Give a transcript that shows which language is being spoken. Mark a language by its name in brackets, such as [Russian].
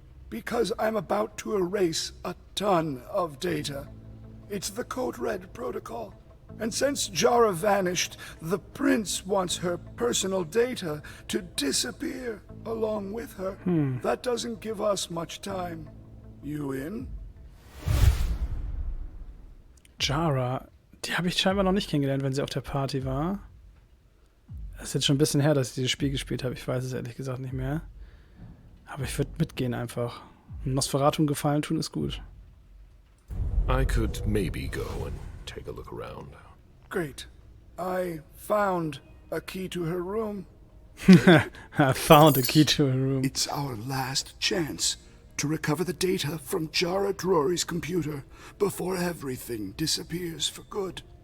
[English] Because I'm about to erase a ton of data. It's the Code Red protocol. And since Jara vanished, the prince wants her personal data to disappear along with her. That doesn't give us much time. You in? [German] Jara, die habe ich scheinbar noch nicht kennengelernt, wenn sie auf der Party war. Das ist jetzt schon ein bisschen her, dass ich dieses Spiel gespielt habe. Ich weiß es ehrlich gesagt nicht mehr. Aber ich würde mitgehen einfach. Nosferatu gefallen tun ist gut. [English] I could maybe go and take a look around. Great. I found a key to her room. I found a key to her room. It's our last chance to recover the data from Jara Drury's computer before everything disappears for good.